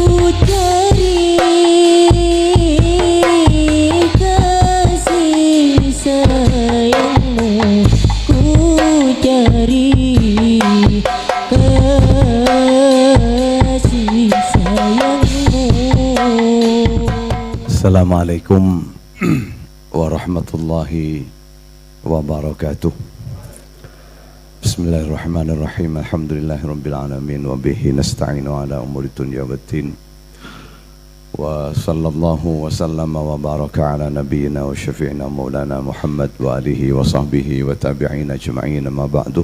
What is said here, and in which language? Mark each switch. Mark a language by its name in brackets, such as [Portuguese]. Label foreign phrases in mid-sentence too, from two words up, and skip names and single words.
[Indonesian] cari kasih sayangmu, ku cari kasih sayangmu. [Arabic] السلام عليكم ورحمة الله وبركاته. بسم الله الرحمن الرحيم. الحمد لله رب العالمين وبه نستعين على أمور الدنيا والدين. وصلى الله وسلم وبارك على نبينا وشفيعنا مولانا محمد وعلى آله وصحبه وتابعيه أجمعين، أما بعد.